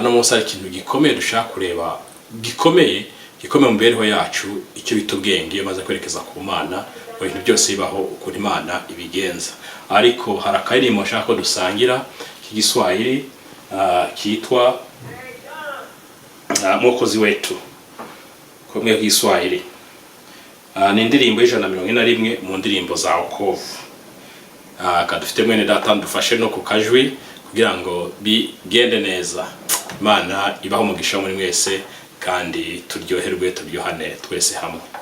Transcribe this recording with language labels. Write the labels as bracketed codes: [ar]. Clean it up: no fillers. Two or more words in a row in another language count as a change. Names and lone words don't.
[rw] No munsi ari ikintu gikomeye dushaka kureba, gikomeye mu mibereho yacu, icyo bita ubwenge iyo maze kwerekeza ku Mana, ibintu byose bibaho uko Imana ibigenza. Ariko hari akaririmbo nshaka ko dusangira k'igiswahili kitwa Mwokozi wetu, komwe k'igiswahili. Ni indirimbo y'Ijana mu ndirimbo za wokovu. Kadufite mwene data ndufashe no ku kajwi kugira ngo bigende neza. Imana ibaho umugisha muri mwese kandi turyoherwe turyohane twese hamwe.